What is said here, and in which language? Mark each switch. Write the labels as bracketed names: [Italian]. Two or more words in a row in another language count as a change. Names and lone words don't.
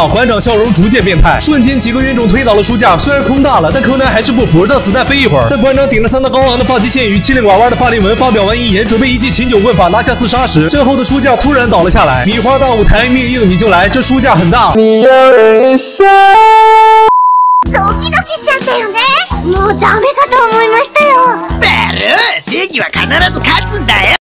[Chinese] 馆长笑容逐渐变态，瞬间几个冤种推倒了书架，虽然空大了，但柯南还是不服，让子弹飞一会儿。但馆长顶着他那高昂的发际线与七零拐弯的法令纹，发表完遗言，准备一记秦九问法拿下自杀时，身后的书架突然倒了下来。米花大舞台，命硬你就来，这书架很大。你要忍一下。 [Japanese] ドキドキしちゃったよね。もうダメかと思いましたよ。正義は必ず勝つんだよ。